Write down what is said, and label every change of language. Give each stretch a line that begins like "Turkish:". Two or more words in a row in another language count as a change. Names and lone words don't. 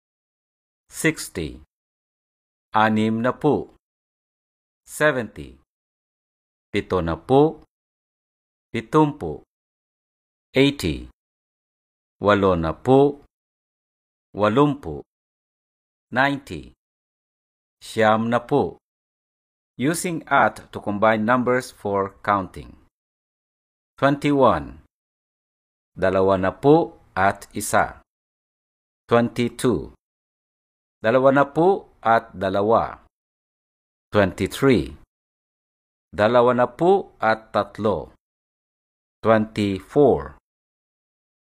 Filipino: 60. Anim na pu. 70. Pito na pu. 70. 80. Walo na pu. 80. 90. Siyam na pu.
English: Using at to combine numbers for counting.
Filipino: 21. Dalawa na pu at isa. 22. Dalawa na pu at dalawa. 23. Dalawa na pu at tatlo. 24.